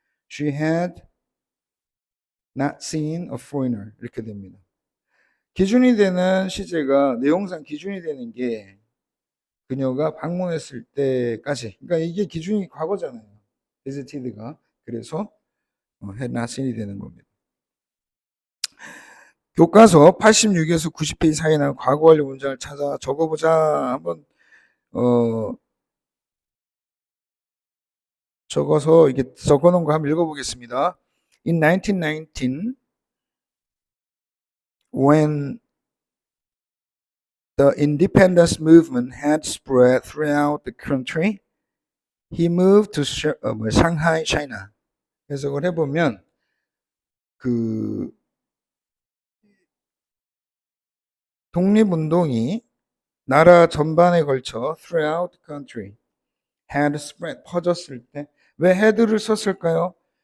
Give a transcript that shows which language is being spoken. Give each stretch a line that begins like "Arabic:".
English: She had not seen a foreigner
Korean: 이렇게 됩니다. 기준이 되는 시제가 내용상 기준이 되는 게 그녀가 방문했을 때까지. 그러니까 이게 기준이 과거잖아요. visited가. 그래서 had not seen이 되는 겁니다. 교과서 86에서 90페이지 사이에 나온 과거 완료 문장을 찾아 적어보자. 한번 적어서 이게 적어놓은 거 한번 읽어보겠습니다.
English: In 1919, when the independence movement had spread throughout the country, he moved to Shanghai, China.
Korean: 해석을 해보면 그 독립운동이 나라 전반에 걸쳐
English: throughout the country had spread
Korean: 퍼졌을 때 왜 had를 썼을까요?